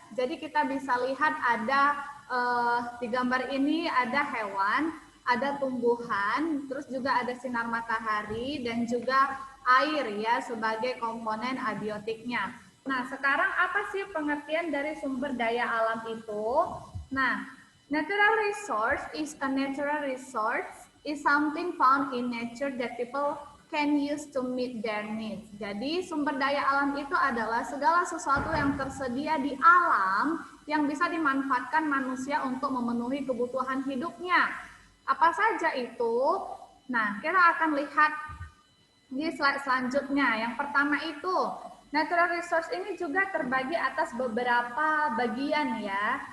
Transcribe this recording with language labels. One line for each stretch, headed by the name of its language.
Indonesian: Jadi kita bisa lihat ada di gambar ini ada hewan, ada tumbuhan, terus juga ada sinar matahari dan juga air ya sebagai komponen abiotiknya. Nah, sekarang apa sih pengertian dari sumber daya alam itu?
English: Nah, natural resource is a natural resource is something found in nature that people can use to meet their needs.
Indonesian: Jadi sumber daya alam itu adalah segala sesuatu yang tersedia di alam yang bisa dimanfaatkan manusia untuk memenuhi kebutuhan hidupnya. Apa saja itu? Nah, kita akan lihat di slide selanjutnya. Yang pertama itu, natural resource ini juga terbagi atas beberapa bagian ya.